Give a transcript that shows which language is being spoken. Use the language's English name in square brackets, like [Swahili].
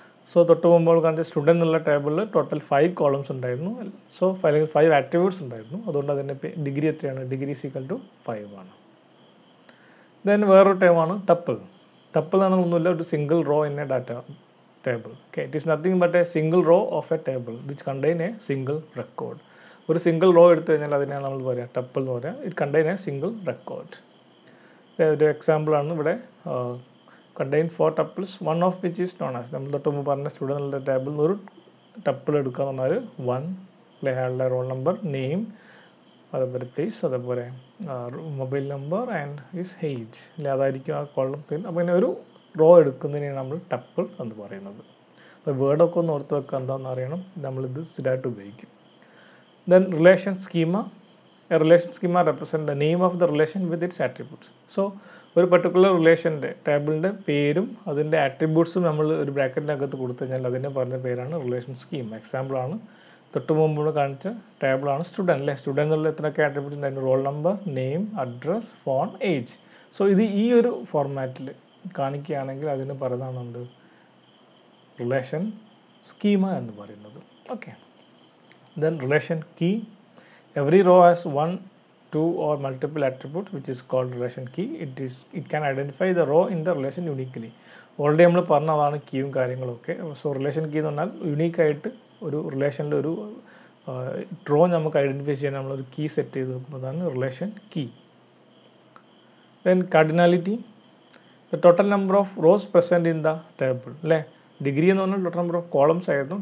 [Malayalam] So തൊട്ട് മുമ്പ് കാണിച്ച സ്റ്റുഡൻറ്റ് എന്നുള്ള ടേബിളിൽ ടോട്ടൽ 5 കോളംസ് ഉണ്ടായിരുന്നു. സോ അല്ലെങ്കിൽ 5 ആട്രിബ്യൂട്ട്സ് ഉണ്ടായിരുന്നു. അതുകൊണ്ട് അതിൻ്റെ ഡിഗ്രി എത്രയാണ്, [English] degree is equal to 5 [Malayalam] ആണ്. ദെൻ വേറൊരു ടേമാണ് ടപ്പിൾ. ടപ്പിൾ എന്ന് പറഞ്ഞാൽ ഒന്നുമില്ല, ഒരു single raw in A data [English] table. Okay, it is nothing but a single row of a table which contain a single record. [Malayalam] ഒരു സിംഗിൾ റോ എടുത്തു കഴിഞ്ഞാൽ അതിനാണ് നമ്മൾ പറയുക ടപ്പിൾ എന്ന് പറയുക. [English] It contain a single record. [Malayalam] ഒരു എക്സാമ്പിളാണ് ഇവിടെ [English] contain 4 tuples, one of which is known as, [Malayalam] നമ്മൾ തൊട്ട് മുമ്പ് പറഞ്ഞ സ്റ്റുഡൻറ്റുകളുടെ ടേബിളിൽ നിന്ന് ഒരു ടപ്പിൾ എടുക്കുക എന്ന് പറഞ്ഞാൽ 1 അയാളുടെ റോൾ നമ്പർ, നെയിം, അതേപോലെ പ്ലേസ്, അതേപോലെ mobile number and his age അല്ലെ, അതായിരിക്കും ആ കോളം. പിന്നെ അപ്പോൾ ഇങ്ങനെ ഒരു റോ എടുക്കുന്നതിനാണ് നമ്മൾ ടപ്പിൾ എന്ന് പറയുന്നത്. അപ്പോൾ വേർഡൊക്കെ ഒന്ന് ഓർത്ത് വെക്കുക, എന്താണെന്ന് അറിയണം, നമ്മളിത് സ്ഥിരമായിട്ട് ഉപയോഗിക്കും. Then relation schema. [English] A relation schema represents the name of the relation with its attributes. [Malayalam] So ഒരു പർട്ടിക്കുലർ റിലേഷൻ്റെ ടേബിളിൻ്റെ പേരും അതിൻ്റെ ആട്രിബ്യൂട്ട്സും നമ്മൾ ഒരു ബ്രാക്കറ്റിനകത്ത് കൊടുത്തു കഴിഞ്ഞാൽ അതിനെ പറഞ്ഞ പേരാണ് റിലേഷൻ സ്കീം. എക്സാമ്പിളാണ് തൊട്ട് മുമ്പ് കാണിച്ച ടേബിളാണ് സ്റ്റുഡൻറ്റ് അല്ലേ. സ്റ്റുഡൻറ്റിനുള്ള എത്രയൊക്കെ ആട്രിബ്യൂട്ട്സ് ഉണ്ടായിരുന്നു? Roll number, name, address, phone, age. So ഇത് ഈ ഒരു ഫോർമാറ്റിൽ കാണിക്കുകയാണെങ്കിൽ അതിന് പറയുന്നതാണ് റിലേഷൻ സ്കീമ എന്ന് പറയുന്നത്. Okay. Then relation key. [English] Every row has 1, 2 or multiple attributes which is called relation key. It can identify the row in the relation uniquely. [Malayalam] Already നമ്മൾ പറഞ്ഞതാണ് കീയും കാര്യങ്ങളൊക്കെ. സോ റിലേഷൻ കീ എന്ന് പറഞ്ഞാൽ യുണീക്കായിട്ട് ഒരു റിലേഷനിൽ ഒരു റോ നമുക്ക് ഐഡൻറ്റിഫൈ ചെയ്യാൻ നമ്മളൊരു കീ സെറ്റ് ചെയ്ത് നോക്കുന്നതാണ് relation key. Then cardinality. [English] the total number of rows present in the table [Malayalam] അല്ലേ. ഡിഗ്രി എന്ന് പറഞ്ഞാൽ ടോട്ടൽ നമ്പർ ഓഫ് കോളംസ് ആയിരുന്നു.